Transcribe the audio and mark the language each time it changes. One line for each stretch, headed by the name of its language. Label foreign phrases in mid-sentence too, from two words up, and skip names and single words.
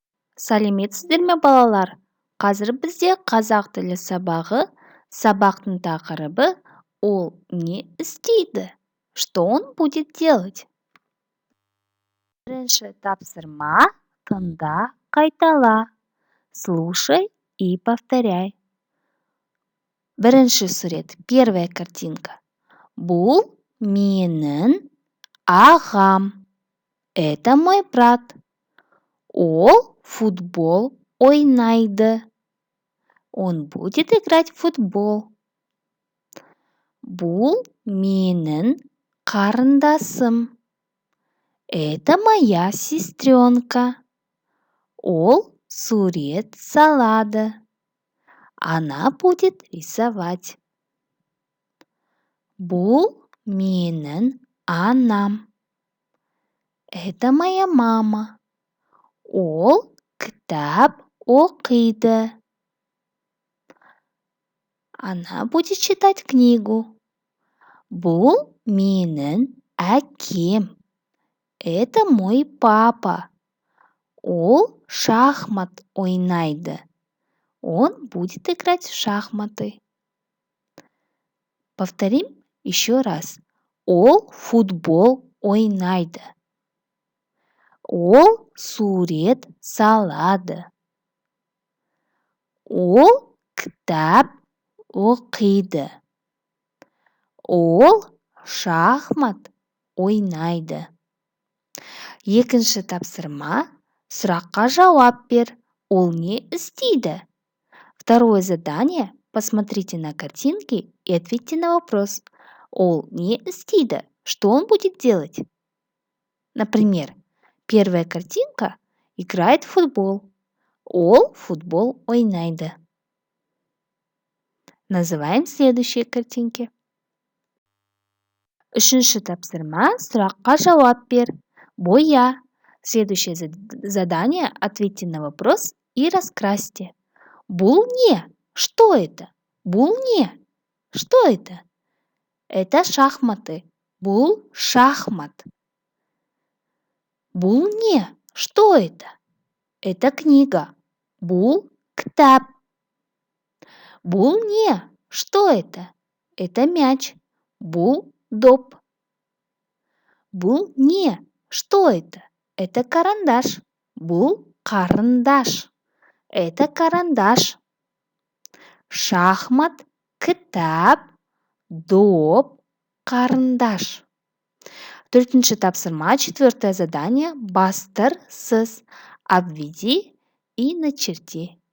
Kazakh: Сәлеметсіздер ме, балалар? Қазір бізде қазақ тілі сабағы. Сабақтың тақырыбы «Ол не істейді?»
Russian: Что он будет делать?
Kazakh: Бірінші тапсырма тыңда, қайтала.
Russian: Слушай и повторяй.
Kazakh: Бірінші сурет,
Russian: первая картинка.
Kazakh: Бұл менің ағам.
Russian: Это мой брат.
Kazakh: Ол футбол ойнайды.
Russian: Он будет играть в футбол.
Kazakh: Бұл менің қарындасым.
Russian: Это моя сестренка.
Kazakh: Ол сурет салады.
Russian: Она будет рисовать.
Kazakh: Бұл менің анам.
Russian: Это моя мама.
Kazakh: Ол кітап оқиды.
Russian: Она будет читать книгу.
Kazakh: Бұл менің әкем.
Russian: Это мой папа.
Kazakh: Ол шахмат ойнайды.
Russian: Он будет играть в шахматы. Повторим еще раз.
Kazakh: Ол футбол ойнайды. Ол сурет салады. Ол кітап оқиды. Ол шахмат ойнайды. Екінші тапсырма. Сұраққа жауап бер. Ол не істейді?
Russian: Второе задание. Посмотрите на картинки и ответьте на вопрос.
Kazakh: Ол не істейді?
Russian: Что он будет делать? Например, первая картинка играет в футбол.
Kazakh: Ол футбол ойнайды.
Russian: Называем следующие картинки.
Kazakh: Үшінші тапсырма. Сұраққа жауап бер.
Russian: Боя. Следующее задание. Ответьте на вопрос и раскрасьте.
Kazakh: Бұл не?
Russian: Что это?
Kazakh: Бұл не?
Russian: Что это? Это шахматы.
Kazakh: Бұл шахмат. Бұл не?
Russian: Что это? Это книга.
Kazakh: Бұл кітап. Бұл не?
Russian: Что это? Это мяч.
Kazakh: Бұл доп. Бұл не?
Russian: Что это? Это карандаш.
Kazakh: Бұл қарындаш.
Russian: Это карандаш.
Kazakh: Шахмат, кітап, доп, қарындаш. Төртінші тапсырма,
Russian: четвертое задание.
Kazakh: Бастыр, сыз.
Russian: Обведи и начерти.